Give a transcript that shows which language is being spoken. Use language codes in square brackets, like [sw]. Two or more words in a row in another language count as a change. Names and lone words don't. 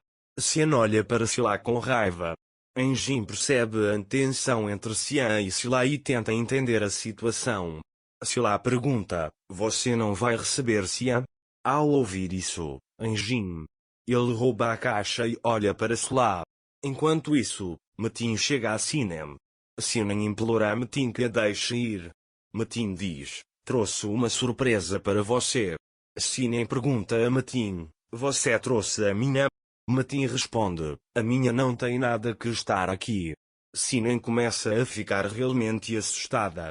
[pt] Xian olha para Sola com raiva. Enjin percebe a tensão entre Xian e Sola e tenta entender a situação. Sola pergunta: você não vai receber Xian? Ao ouvir isso, Enjin. Ele rouba a caixa e olha para Sola. Enquanto isso, Metin chega a Sinem. Sinem implora a Metin que a deixe ir. Metin diz: trouxe uma surpresa para você. Sinem pergunta a Metin: você trouxe a minha? Metin responde: a minha não tem nada que estar aqui. Sinem começa a ficar realmente assustada.